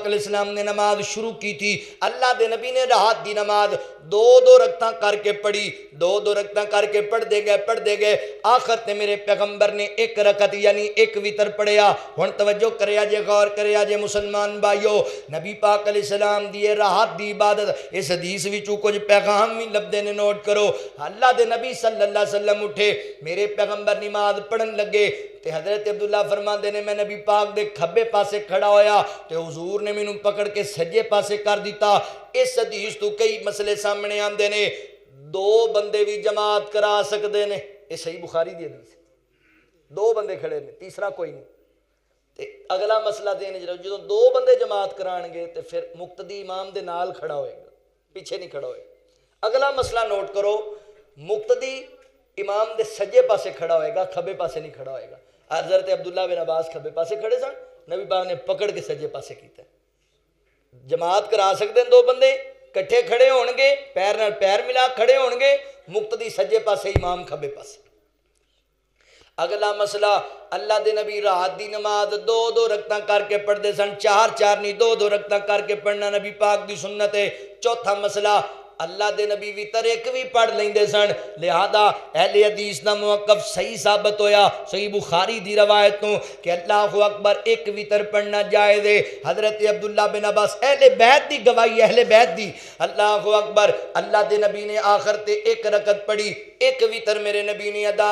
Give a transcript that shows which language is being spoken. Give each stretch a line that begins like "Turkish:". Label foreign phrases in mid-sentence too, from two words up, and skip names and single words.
Arabic: علیہ السلام
Punjabi: نے نماز شروع کی تھی اللہ دے نبی نے رات دی نماز 2 رکعتاں کر کے پڑھی 2 رکعتاں کر کے پڑھ دے گئے آخر تے میرے پیغمبر نے 1 رکعت یعنی 1 وتر پڑھیا ہن توجہ کریا جے غور کریا جے مسلمان بھائیو نبی پاک
Arabic: علیہ السلام
Punjabi: دی رات دی عبادت اس حدیث وچوں کچھ پیغام بھی لبدے نے نوٹ کرو اللہ دے نبی
Arabic: صلی اللہ علیہ وسلم
Punjabi: اٹھے میرے پیغمبر نماز پڑھن لگے تے حضرت عبداللہ فرماندے نے میں نبی پاک دے کھبے پاسے کھڑا ہویا تے حضور نے مینوں پکڑ کے سجے پاسے کر دیتا اس حدیث تو کئی مسئلے سامنے آندے نے 2 بندے بھی جماعت کرا سکدے نے یہ صحیح بخاری دی حدیث 2 بندے کھڑے نے تیسرا کوئی نہیں تے اگلا مسئلہ دینے جدوں 2 بندے جماعت کران گے تے پھر مقتدی امام دے نال کھڑا ہوئے گا پیچھے نہیں کھڑا ہوئے اگلا مسئلہ نوٹ کرو مقتدی امام دے سجے پاسے کھڑا ہوئے گا کھبے پاسے نہیں کھڑا ہوئے گا حضرت عبداللہ بن عباس کھبے پاسے کھڑے سن نبی پاک نے پکڑ کے سجے پاسے کیتا
Urdu: جماعت کرا سکتے ہیں
Punjabi: 2 بندے کٹھے کھڑے ہون گے پیر نال پیر ملا کھڑے ہون گے مقتدی سجے پاسے امام کھبے پاسے اگلا مسئلہ اللہ دے نبی رات دی نماز 2 رکعتاں کر کے پڑھ دے سن 4 نہیں 2 رکعتاں کر کے پڑھنا نبی پاک دی سنت ہے چوتھا مسئلہ اللہ دے نبی وتر 1 بھی پڑھ لیندے سن لہذا اہل حدیث دا موقف صحیح ثابت ہویا صحیح بخاری دی روایت تو کہ
Arabic: اللہ اکبر
Punjabi: 1 وتر پڑھنا جائز ہے حضرت عبداللہ بن عباس اہل بیت دی گواہی اہل بیت دی
Arabic: اللہ اکبر
Punjabi: اللہ دے نبی نے آخر تے 1 رکعت پڑھی 1 وتر میرے نبی نے ادا